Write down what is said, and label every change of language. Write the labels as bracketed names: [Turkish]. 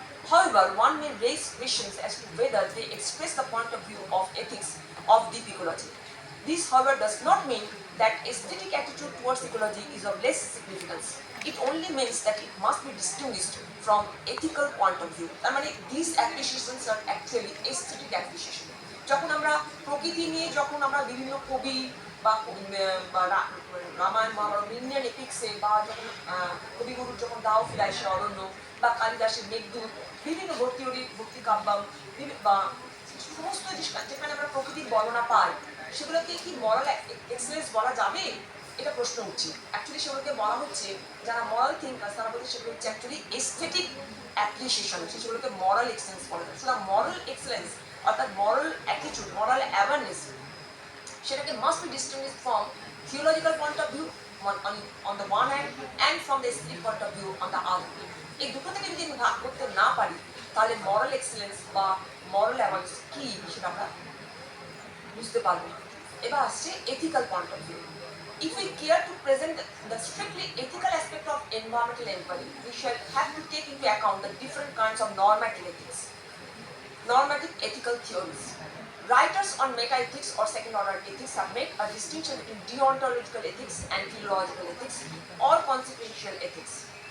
[English] However, one may raise questions as to whether they express the point of view of ethics of deep ecology. This, however, does not mean that aesthetic attitude towards ecology is of less significance. It only means that it must be distinguished from ethical point of view. I mean, these appreciations are actually aesthetic appreciation. [Bangla] যখন আমরা প্রকৃতি নিয়ে যখন আমরা বিভিন্ন কবি বা Ramayana Mahabharata Indian এপিক্সে বা যখন কবিগুরুর যখন দাও ফিরায় সে অরণ্য বা কালিদাসের মেঘদূত বিভিন্ন ভর্তিহরি ভক্তি কাব্যম বা সমস্ত যেখানে আমরা প্রকৃতির বর্ণনা পাই, সেগুলোকে কি মরাল এক্সেলেন্স বলা যাবে? এটা প্রশ্ন উঠছে। অ্যাকচুয়ালি সেগুলোকে বলা হচ্ছে, যারা মরাল থিঙ্কার তারা বলছে সেগুলো হচ্ছে অ্যাকচুয়ালি এস্থেটিক অ্যাপ্রিসিয়েশন, সেগুলোকে মরাল এক্সেলেন্স বলা যায়। সুতরাং মরাল এক্সেলেন্স অর্থাৎ মরাল অ্যাটিটিউড, মরাল অ্যাওয়ারনেস, সেটাকে [English] Must be distinguished from theological point of view on the one hand and from the aesthetic point of view on the other. [Bangla] এই দুটো থেকে যদি আমি ভাগ করতে না পারি তাহলে মরাল এক্সেলেন্স বা মরাল অ্যাওয়ারনেস কি সেটা আমরা বুঝতে পারবো না। এবার আসছে ethical point of view. [English] If we care to present the strictly ethical aspect of environmental inquiry, we shall have to take into account the different kinds of normative ethics, normative ethical theories. Writers on meta-ethics or second-order ethics have made a distinction between deontological ethics and teleological ethics or consequential ethics.